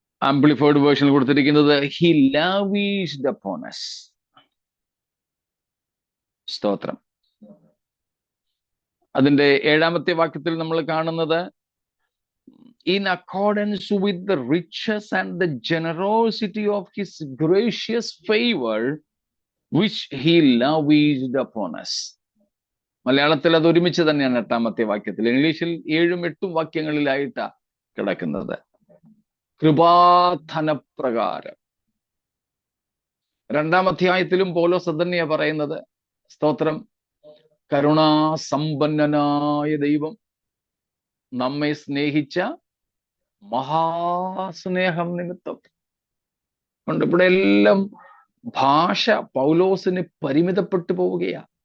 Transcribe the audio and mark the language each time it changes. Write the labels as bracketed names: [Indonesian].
[Malayalam] Amplified version കൊടുത്തിരിക്കുന്നത് [English] He lavished upon us. [Malayalam] സ്തോത്രം. അതിന്റെ 7ാമത്തെ വാക്യത്തിൽ നമ്മൾ കാണുന്നത് [English] in accordance with the riches and the generosity of his gracious favor which he lavished upon us. [Malayalam] മലയാളത്തിൽ അത് ഒരുമിച്ച് തന്നെയാണ് 8ാമത്തെ വാക്യത്തിൽ. ഇംഗ്ലീഷിൽ 7ഉം 8ഉം വാക്യങ്ങളിലായിട്ടാ കിടക്കുന്നത്. കൃപാധനപ്രകാരം. 2ാം അധ്യായത്തിലും പൗലോസ് അതന്നെയാ പറയുന്നത്. സ്തോത്രം. കരുണാസമ്പന്നനായ ദൈവം നമ്മെ സ്നേഹിച്ച മഹാസ്നേഹം നിമിത്തം കൊണ്ട് ഇവിടെ എല്ലാം ഭാഷ പൗലോസിന് പരിമിതപ്പെട്ടു പോവുകയാ.